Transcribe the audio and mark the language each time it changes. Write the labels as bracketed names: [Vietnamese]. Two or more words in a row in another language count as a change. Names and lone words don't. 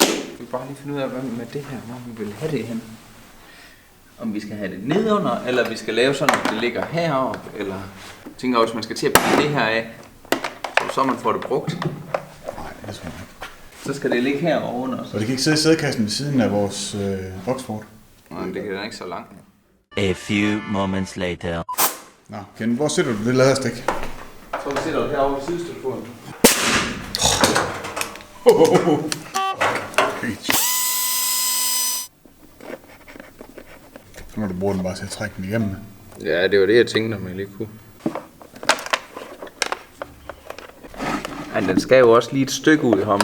[Danish] Vi vil bare lige finde ud af, hvad med det her, hvor vi vil have det hen. Om vi skal have det nedunder, eller vi skal lave sådan, at det ligger heroppe, eller jeg tænker også, at man skal til at pille det her af, så man får det brugt. Nej, det tror jeg ikke. Så skal det ligge herovre under. Og det kan ikke sidde i sædekassen ved siden af vores Oxford. Nej, men det kan da ikke så langt. [English] A few moments later. [Danish] Nå, Ken, hvor sætter du det laderstik? Så vi sætter det herovre ved sidestøttefoden. Så må du bruge den bare til at trække den igennem. Ja, det var det, jeg tænkte, om jeg lige kunne. Ja, den skal jo også lige et stykke ud i ham.